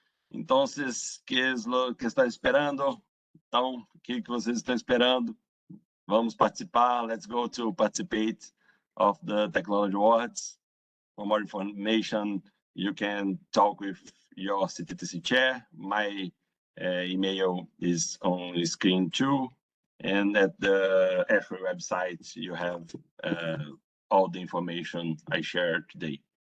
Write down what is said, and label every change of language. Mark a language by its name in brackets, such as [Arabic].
[Spanish] Entonces, ¿qué es lo que está esperando? [Portuguese] Então, o que vocês estão esperando? Vamos participar. [English] Let's go to participate of the Technology Awards. For more information, you can talk with your CTTC chair. My email is on the screen too. And at the ASHRAE website, you have all the information I shared today.